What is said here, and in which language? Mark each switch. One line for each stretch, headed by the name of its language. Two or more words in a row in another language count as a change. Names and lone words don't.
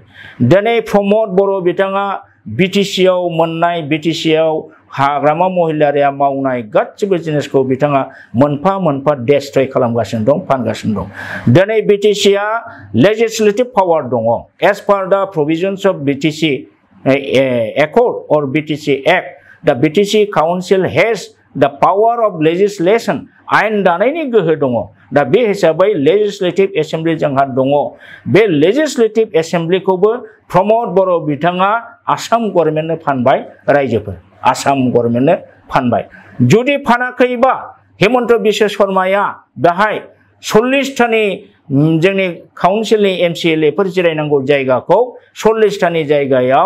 Bodo: दिनै प्रमद बर' बिथाङा BTC आव मोननाय BTC आव हाग्रामा महिलारिया मावनाय गासिबो जिनिसखौ बिथाङा मोनफा मोनफा डेस्ट्रय खालामगासिनो दं फानगासिनो दं दिनै BTC आ
English: legislative power
Bodo: दङ
English: as per the provisions of BTC Accord or BTC Act the BTC Council has the power of legislation
Bodo: आयेन दानायनि गोहो दङ दा बे हिसाबै
English: legislative assembly
Bodo: जोंहा दङ बे
English: legislative assemblyखौबो
Bodo: प्रमद बर' बिथाङा आसाम गभर्नमेन्टनो फानबाय रायजोफोर आसाम गभर्नमेन्टनो फानबाय जुदि फानाखैबा हेमन्त बिश्व शर्माया बेहाय 40 टानि जोंनि काउन्सिलनि MCLA फोर जिरायनांगौ जायगाखौ 40 टानि जायगायाव